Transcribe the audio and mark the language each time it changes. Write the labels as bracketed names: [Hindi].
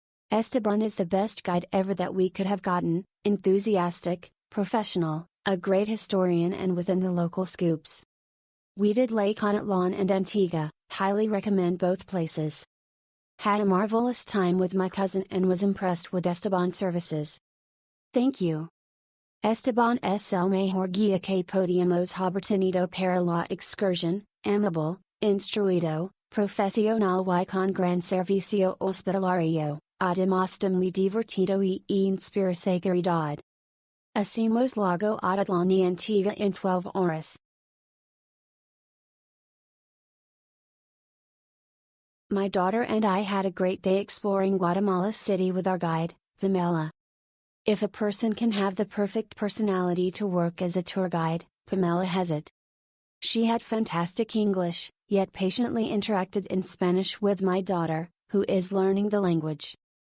[English] Esteban is the best guide ever that we could have gotten, enthusiastic, professional, a great historian and within the local scoops. We did Lake Honetlan and Antigua, highly recommend both places. Had a marvelous time with my cousin and was impressed with Esteban's services. Thank you. [Spanish] Esteban es el mejor guía que podíamos haber tenido para la excursión, amable, instruido, profesional y con gran servicio hospitalario, además de muy divertido y inspira seguridad. Hacemos Lago Honetlan y Antigua en 12 horas. [English] My daughter and I had a great day exploring Guatemala City with our guide, Pamela. If a person can have the perfect personality to work as a tour guide, Pamela has it. She had fantastic English, yet patiently interacted in Spanish with my daughter, who is learning the language.